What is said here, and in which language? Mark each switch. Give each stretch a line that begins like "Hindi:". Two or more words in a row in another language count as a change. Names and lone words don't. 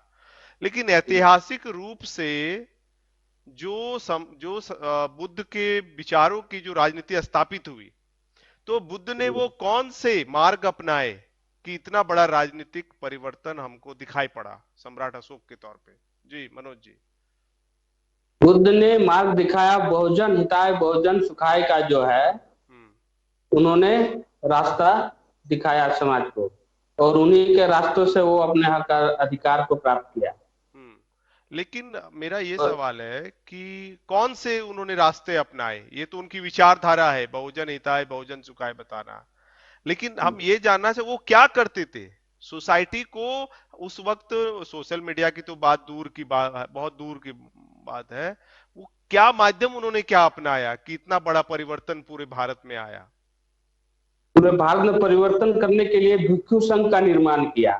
Hindi: लेकिन ऐतिहासिक रूप से बुद्ध के विचारों की जो राजनीति स्थापित हुई, तो बुद्ध ने वो कौन से मार्ग अपनाए कि इतना बड़ा राजनीतिक परिवर्तन हमको दिखाई पड़ा सम्राट अशोक के तौर पे? जी मनोज जी। बुद्ध ने मार्ग दिखाया बहुजन हिताय बहुजन सुखाय का जो है, हम्म। उन्होंने रास्ता दिखाया समाज को, और उन्हीं के रास्तों से वो अपने हक अधिकार को प्राप्त किया। लेकिन मेरा ये और सवाल है कि कौन से उन्होंने रास्ते अपनाए? ये तो उनकी विचारधारा है, बहुजन हिताय बहुजन सुखाय बताना। लेकिन हम ये जानना चाहिए वो क्या करते थे सोसाइटी को उस वक्त।
English: social media
Hindi: की तो बात दूर की बात, बहुत दूर की बात है। वो क्या माध्यम उन्होंने क्या अपनाया कि इतना बड़ा परिवर्तन पूरे भारत में आया? पूरे भारत में परिवर्तन करने के लिए भिक्षु संघ का निर्माण किया।